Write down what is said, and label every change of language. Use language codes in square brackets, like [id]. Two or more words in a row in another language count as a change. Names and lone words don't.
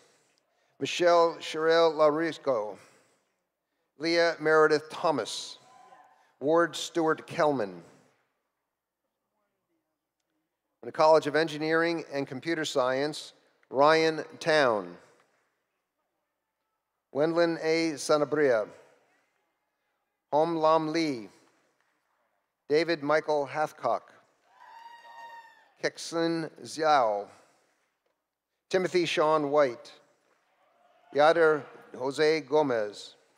[en] Michelle Sherelle Larisco. Leah Meredith Thomas. Ward Stewart Kelman. From the College of Engineering and Computer Science, Ryan Town. Wendlin A. Sanabria. Hom Lam Lee. David Michael Hathcock. Kexlin Xiao. Timothy Sean White. Yader Jose Gomez.